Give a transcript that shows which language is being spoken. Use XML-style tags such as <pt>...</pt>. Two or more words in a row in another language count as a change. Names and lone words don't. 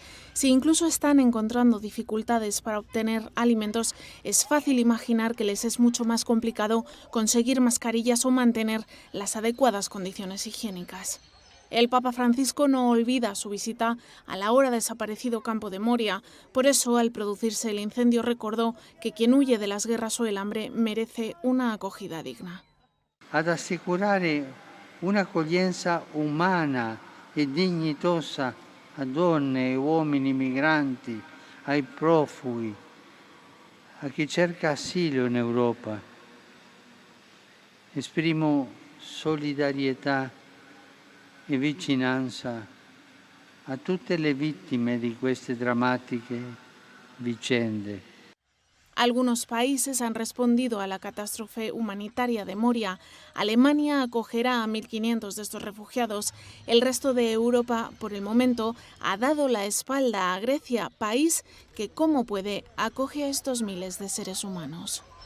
<es>Si incluso están encontrando dificultades para obtener alimentos, es fácil imaginar que les es mucho más complicado conseguir mascarillas o mantener las adecuadas condiciones higiénicas. El Papa Francisco no olvida su visita al ahora desaparecido campo de Moria. Por eso, al producirse el incendio, recordó que quien huye de las guerras o el hambre merece una acogida digna.</es> <it>Ad assicurare un'accoglienza umana e dignitosa a donne e uomini migranti, ai profughi, a chi cerca asilo in Europa. Esprimo solidarietà e vicinanza a tutte le vittime di queste drammatiche vicende.</it> <es>Algunos países han respondido a la catástrofe humanitaria de Moria. Alemania acogerá a 1.500 de estos refugiados. El resto de Europa, por el momento, ha dado la espalda a Grecia, país que, como puede, acoge a estos miles de seres humanos.</es>